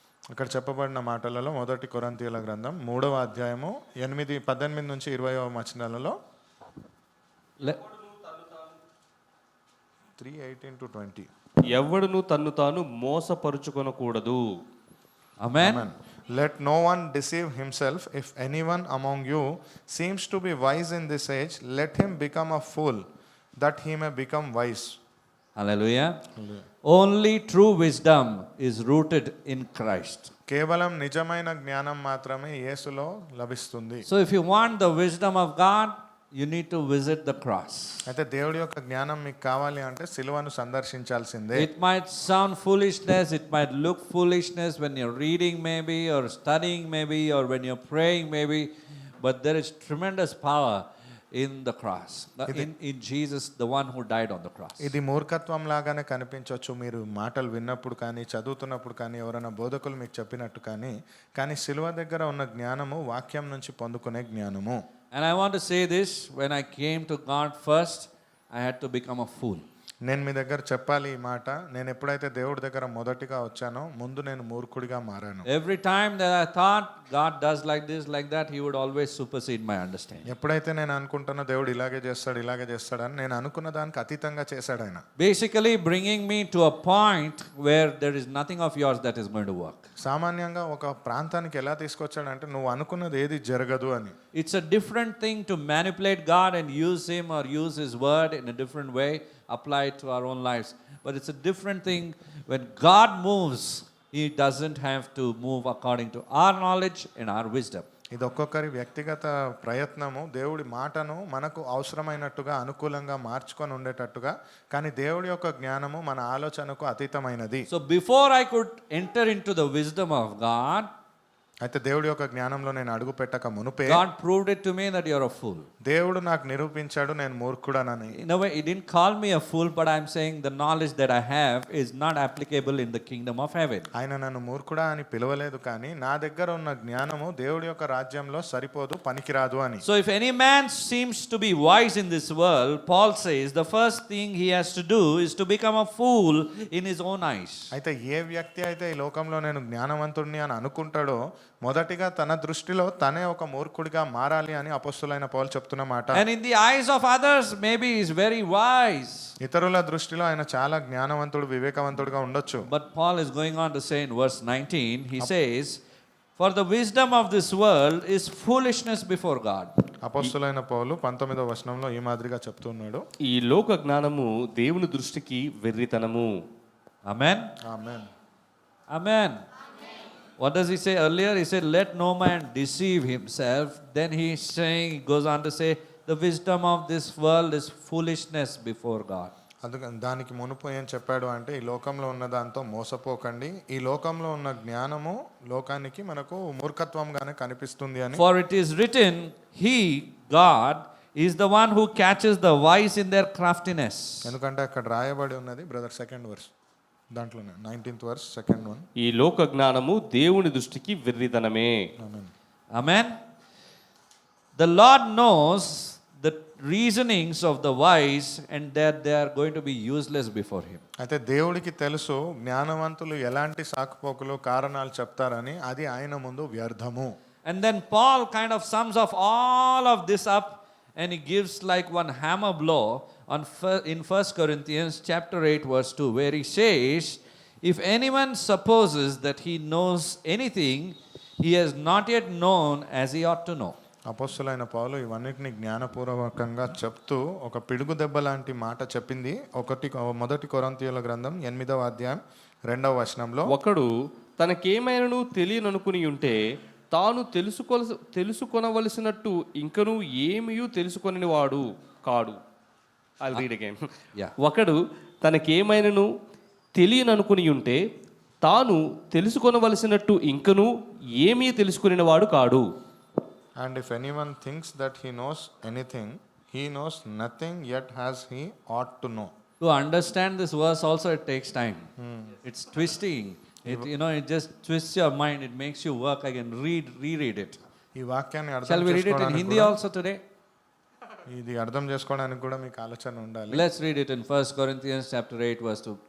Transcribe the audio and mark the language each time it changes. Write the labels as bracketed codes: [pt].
[te] అక్కడ చెప్పబడిన మాటలలో మొదటి కొరింథీయుల గ్రంథం 3వ అధ్యాయము 18 నుంచి 20వ వచనాలలో 3:18 to 20. ఎవడును తన్ను తాను మోసపరుచుకొనకూడదు. [en] Amen. Amen. Let no one deceive himself. If anyone among you seems to be wise in this age, let him become a fool, that he may become wise. Hallelujah. Only true wisdom is rooted in Christ. [te] కేవలం నిజమైన జ్ఞానం మాత్రమే యేసులో లభిస్తుంది. [en] So if you want the wisdom of God, you need to visit the cross. [te] అయితే దేవుడి యొక్క జ్ఞానం మీకు కావాలి అంటే సిలువను సందర్శించాల్సిందే. [en] It might sound foolishness, it might look foolishness when you're reading maybe or studying maybe or when you're praying maybe, but there is tremendous power in the cross, in Jesus, the one who died on the cross. [te] ఇది మూర్ఖత్వం లాగానే కనిపించవచ్చు మీరు మాటలు విన్నప్పుడు కానీ చదువుతున్నప్పుడు కానీ ఎవరైనా బోధకులు మీకు చెప్పినట్టు కానీ సిలువ దగ్గర ఉన్న జ్ఞానము వాక్యం నుంచి పొందుకునే జ్ఞానము. [en] And I want to say this, when I came to God first, I had to become a fool. [te] నేను మీ దగ్గర చెప్పాలి ఈ మాట, నేను ఎప్పుడైతే దేవుడి దగ్గర మొదటిగా వచ్చానో ముందు నేను మూర్ఖుడిగా మారాను. [en] Every time that I thought God does like this, like that, He would always supersede my understanding. [te] ఎప్పుడైతే నేను అనుకుంటానో దేవుడు ఇలాగే చేస్తాడని నేను అనుకున్న దానికి అతీతంగా చేశాడు ఆయన. [en] Basically bringing me to a point where there is nothing of yours that is going to work. [te] సామాన్యంగా ఒక ప్రాంతానికి ఎలా తీసుకొచ్చాడంటే నువ్వు అనుకున్నది ఏది జరగదు అని. [en] It's a different thing to manipulate God and use Him or use His word in a different way, apply it to our own lives. But it's a different thing when God moves, He doesn't have to move according to our knowledge and our wisdom. [te] ఇది ఒక్కొక్కరి వ్యక్తిగత ప్రయత్నము, దేవుడి మాటను మనకు అవసరమైనట్టుగా అనుకూలంగా మార్చుకొని ఉండేటట్టుగా, కానీ దేవుడి యొక్క జ్ఞానము మన ఆలోచనకు అతీతమైనది. [en] So before I could enter into the wisdom of God, [te] అయితే దేవుడి యొక్క జ్ఞానంలో నేను అడుగు పెట్టక మునుపే [en] God proved it to me that you're a fool. [te] దేవుడు నాకు నిరూపించాడు నేను మూర్ఖుడనని. [en] In a way, He didn't call me a fool, but I'm saying the knowledge that I have is not applicable in the kingdom of heaven. [te] ఆయన నన్ను మూర్ఖుడా అని పిలవలేదు, కానీ నా దగ్గర ఉన్న జ్ఞానము దేవుడి యొక్క రాజ్యంలో సరిపోదు, పనికిరాదు అని. [en] So if any man seems to be wise in this world, Paul says the first thing he has to do is to become a fool in his own eyes. [te] అయితే ఏ వ్యక్తి అయితే ఈ లోకంలో నేను జ్ఞానవంతుడిని అని అనుకుంటాడో మొదటిగా తన దృష్టిలో తనే ఒక మూర్ఖుడిగా మారాలి అని అపొస్తలుడైన పౌలు చెప్తున్న మాట. [en] And in the eyes of others maybe he is very wise. [te] ఇతరుల దృష్టిలో ఆయన చాలా జ్ఞానవంతుడు, వివేకవంతుడుగా ఉండొచ్చు. [en] But Paul is going on to say in verse 19, he says, for the wisdom of this world is foolishness before God. [te] అపొస్తలుడైన పౌలు 19వ వచనంలో ఈ మాదిరిగా చెప్తున్నాడు. ఈ లోక జ్ఞానము దేవుని దృష్టికి వెర్రితనము. [en] Amen. [te] Amen. [en] Amen. What does he say earlier? He said, let no man deceive himself. Then he goes on to say, the wisdom of this world is foolishness before God. [te] అందుకని దానికి మునుపు ఏం చెప్పాడు అంటే ఈ లోకంలో ఉన్న దాంతో మోసపోకండి, ఈ లోకంలో ఉన్న జ్ఞానము లోకానికి మనకు మూర్ఖత్వంగానే కనిపిస్తుంది అని. [en] For it is written, He, God, is the one who catches the wise in their craftiness. [te] ఎందుకంటే అక్కడ రాయబడి ఉన్నది [en] brother second verse, [te] దాంట్లోనే [en] 19th verse second one. [te] ఈ లోక జ్ఞానము దేవుని దృష్టికి వెర్రితనమే. ఆమేన్. [en] Amen. The Lord knows the reasonings of the wise and that they are going to be useless before Him. [te] అయితే దేవుడికి తెలుసు జ్ఞానవంతులు ఎలాంటి సాకుపోకులు కారణాలు చెప్తారని, అది ఆయన ముందు వ్యర్థము. [en] And then Paul kind of sums up all of this up and he gives like one hammer blow in 1 Corinthians chapter 8 verse 2, where he says, if anyone supposes that he knows anything, he has not yet known as he ought to know. [te] అపొస్తలుడైన పౌలు ఇవన్నిటిని జ్ఞానపూర్వకంగా చెప్తూ ఒక పిడుగు దెబ్బ లాంటి మాట చెప్పింది. మొదటి కొరింథీయుల గ్రంథం 8వ అధ్యాయం 2వ వచనంలో, ఒకడు తనకేమైనను తెలియననుకుని ఉంటే తాను తెలుసుకొనవలసినట్టు ఇంకనూ ఏమీ తెలుసుకొనిన వాడు కాడు. [en] I'll read again. Yeah. [te] ఒకడు తనకేమైనను తెలియననుకుని ఉంటే తాను తెలుసుకొనవలసినట్టు ఇంకనూ ఏమీ తెలుసుకొనిన వాడు కాడు. [en] and if anyone thinks that he knows anything, he knows nothing yet as he ought to know. To understand this verse also it takes time. It's twisting. It just twists your mind. It makes you work again. Reread it. [te] ఈ వాక్యాన్ని [en] Shall [te] అర్థం [en] we read it in [te] చేసుకోవడానికి [en] Hindi also today? [te] ఇది అర్థం చేసుకోవడానికి కూడా మీకు ఆలోచన ఉండాలి. [en] Let's read it in 1 Corinthians chapter 8 verse 2.